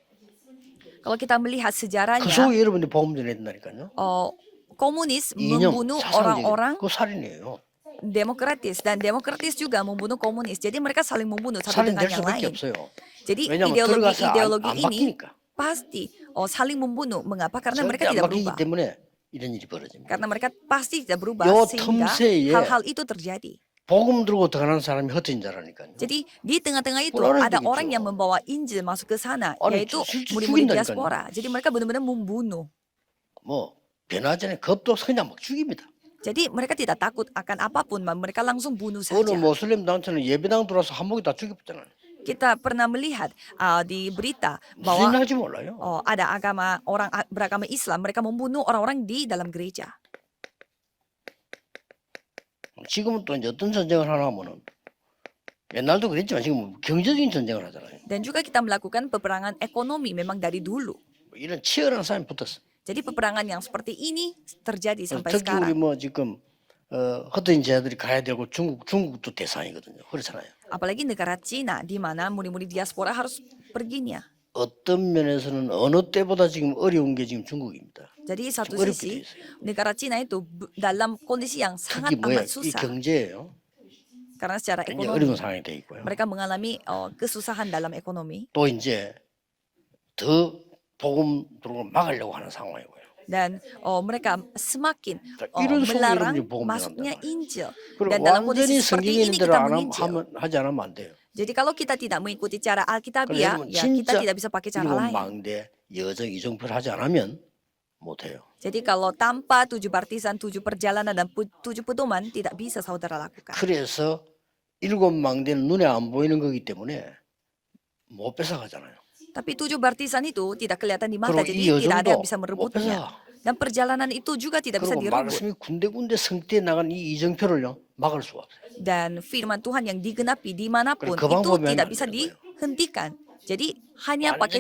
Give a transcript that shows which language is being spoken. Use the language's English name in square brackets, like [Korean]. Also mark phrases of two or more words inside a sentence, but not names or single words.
[Korean] 그 [Indonesian] sejarahnya, [Korean] 속에 여러분들이 복음 전해야 된다니까요. [Indonesian] komunis [Korean] 이념, [Indonesian] membunuh [Korean] 사상적인 [Indonesian] orang-orang [Korean] 그 살인이에요. [Indonesian] demokratis dan demokratis juga membunuh komunis. Jadi mereka saling membunuh satu dengan [Korean] 살인될 [Indonesian] yang [Korean] 수밖에 [Indonesian] lain. [Korean] 없어요. [Indonesian] Jadi [Korean] 왜냐하면 들어가서 [Indonesian] ideologi [Korean] 안 [Indonesian] ini [Korean] 바뀌니까. [Indonesian] pasti saling membunuh. Mengapa? Karena mereka [Korean] 절대 안 [Indonesian] tidak [Korean] 바뀌기 [Indonesian] berubah. [Korean] 때문에 이런 일이 벌어집니다. [Indonesian] Karena mereka pasti tidak berubah [Korean] 요 [Indonesian] sehingga [Korean] 틈새에 [Indonesian] hal-hal itu terjadi. [Korean] 복음 들고 들어가는 사람이 흩어진 자라니까요. [Indonesian] Jadi di tengah-tengah itu Orang ada begitu. orang yang membawa Injil masuk ke sana, Orang yaitu [Korean] 실제 [Indonesian] murid-murid [Korean] 죽인다니까요. [Indonesian] diaspora. Jadi mereka benar-benar membunuh. [Korean] 뭐 변하지 않은 겁도 없이 그냥 막 죽입니다. [Indonesian] Jadi mereka tidak takut akan apapun, mereka langsung bunuh [Korean] 어느 [Indonesian] saja. [Korean] 모슬림 단체는 예배당 들어와서 한목이 다 죽였잖아요. [Indonesian] Kita pernah melihat di berita bahwa [Korean] 무슨 할지 몰라요. [Indonesian] ada orang beragama Islam, mereka membunuh orang-orang di dalam gereja. [Korean] 지금은 또 이제 어떤 전쟁을 하나 하면은 옛날도 그랬지만 지금 경제적인 전쟁을 하잖아요. [Indonesian] Dan juga kita melakukan peperangan ekonomi memang dari dulu. [Korean] 뭐 이런 치열한 싸움이 붙었어. [Indonesian] Jadi peperangan yang seperti ini terjadi sampai [Korean] 특히 우리 [Indonesian] sekarang. [Korean] 뭐 지금 흩어진 자들이 가야 되고 중국도 대상이거든요. 그렇잖아요. [Indonesian] Apalagi negara Cina, di mana murid-murid diaspora harus perginya. [Korean] 어떤 면에서는 어느 때보다 지금 어려운 게 지금 중국입니다. [Indonesian] Jadi satu [Korean] 어렵게 돼 [Indonesian] sisi [Korean] 있어요. [Indonesian] negara Cina itu dalam kondisi yang sangat [Korean] 특히 뭐야 [Indonesian] amat [Korean] 이 [Indonesian] susah [Korean] 경제예요. [Indonesian] karena secara [Korean] 굉장히 [Indonesian] ekonomi [Korean] 어려운 상황이 돼 있고요. [Indonesian] mereka mengalami kesusahan dalam ekonomi [Korean] 또 이제 더 복음 들어오는 막으려고 하는 상황이고요. [Indonesian] dan mereka semakin [Korean] 이런 속에 [Indonesian] melarang [Korean] 여러분이 복음 [Indonesian] masuknya [Korean] 전한단 [Indonesian] Injil. [Korean] 그리고 [Indonesian] Dan dalam [Korean] 완전히 [Indonesian] kondisi seperti [Korean] 성경에 [Indonesian] ini [Korean] 있는 대로 [Indonesian] kita [Korean] 안 [Indonesian] menginjil. [Korean] 하지 않으면 안 돼요. [Indonesian] Jadi kalau kita tidak mengikuti cara Alkitabiah, [Korean] 그러면 [Indonesian] ya kita [Korean] 진짜 [Indonesian] tidak bisa pakai cara [Korean] 일곱 [Indonesian] lain. [Korean] 망대 여정 이정표를 하지 않으면 못해요. [Indonesian] Jadi kalau tanpa 7 baptisan, 7 perjalanan dan 7 pedoman tidak bisa saudara lakukan. [Korean] 그래서 일곱 망대는 눈에 안 보이는 거기 때문에 못 뺏어가잖아요. [Indonesian] Tapi 7 baptisan itu tidak kelihatan di mata, [Korean] 그리고 이 [Indonesian] jadi tidak ada yang [Korean] 여정도 [Indonesian] bisa [Korean] 못 [Indonesian] merebutnya. [Korean] 뺏어가. [Indonesian] Dan perjalanan itu juga tidak bisa [Korean] 그리고 [Indonesian] direbut. [Korean] 말씀이 군데군데 성취해 나간 이 이정표를요 막을 수가 없어요. [Indonesian] Dan firman Tuhan yang digenapi dimanapun [Korean] 그 [Indonesian] itu [Korean] 방법이 [Indonesian] tidak [Korean] 안 [Indonesian] bisa [Korean] 되는 거예요. [Indonesian] dihentikan. Jadi hanya pakai